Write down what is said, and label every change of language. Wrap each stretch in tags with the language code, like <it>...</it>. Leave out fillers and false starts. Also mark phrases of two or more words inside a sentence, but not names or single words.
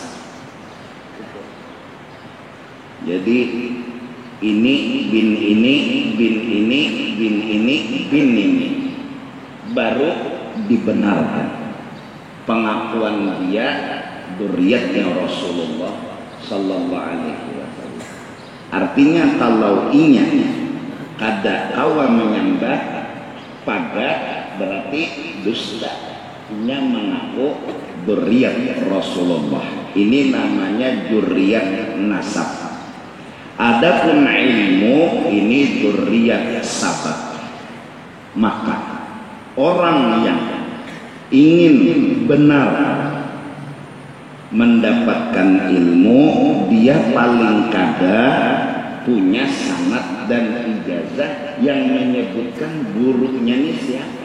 <id>Jadi ini bin ini bin ini bin ini bin ini baru dibenarkan pengakuan dia dzurriyyatnya Rasulullah</id> <ar>صلى الله عليه وسلم.</ar> <bjn>Artinya kalau inya kada kawa menyembah pada berarti dusta. Inya mengaku dzurriyyat Rasulullah.</bjn> <id>Ini namanya dzurriyyat nasab. Adapun ilmu ini dzurriyyat sabab. Maka orang yang ingin benar mendapatkan ilmu, dia paling kada punya sanad dan ijazah yang menyebutkan gurunya ini siapa.</id>